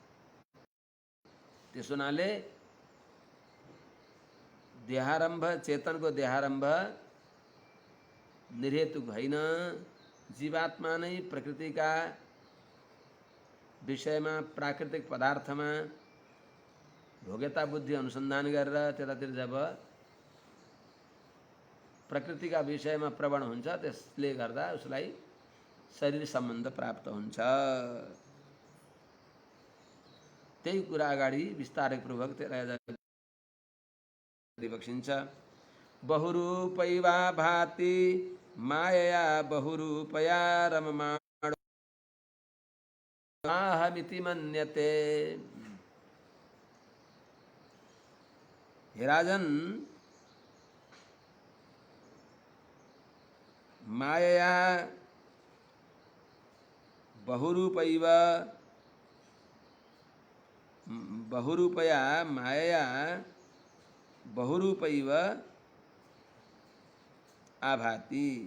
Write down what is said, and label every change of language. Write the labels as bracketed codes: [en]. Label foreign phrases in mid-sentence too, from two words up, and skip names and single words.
[ne] त्यस हुनाले देहारम्भ, चेतनको देहारम्भ निर्हेतुक होइन, जीवात्मा नै प्रकृतिका विषयमा, प्राकृतिक पदार्थमा भोग्यता बुद्धि अनुसन्धान गरेर त्यतातिर जब प्रकृतिका विषयमा प्रवण हुन्छ त्यसले गर्दा उसलाई शरीर सम्बन्ध प्राप्त हुन्छ। त्यही कुरा अगाडि विस्तारपूर्वक बक्सिन्छ। [sa] बहुरूपैवा भाति मायया बहुरूपया रममाणो माहमिति मन्यते। हे राजन, मायया बहुरूपैव बहुरूपया मायया बहुरूपैव आभाति।